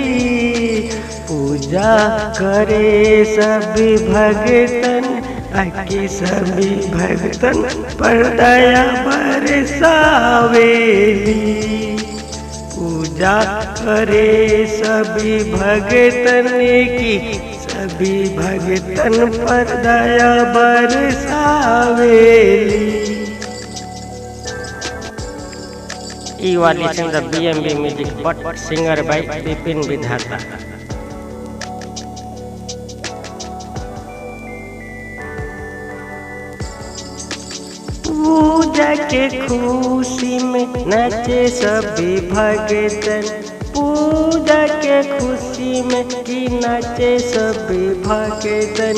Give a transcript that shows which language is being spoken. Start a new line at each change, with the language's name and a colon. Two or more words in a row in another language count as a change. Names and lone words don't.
Bhojpuri: पूजा करे सभी भगतन, आके सभी भगतन पर दया बरसावेली। पूजा करे सभी भगतन की, सभी भगतन पर दया बरसावेली।
English: You are listening the BMB music, but singer by Bipin Vidhata।
Bhojpuri: पूजा के खुशी में नाचे सभी भगतन, पूजा के खुशी में की नाचे सभी भगतन।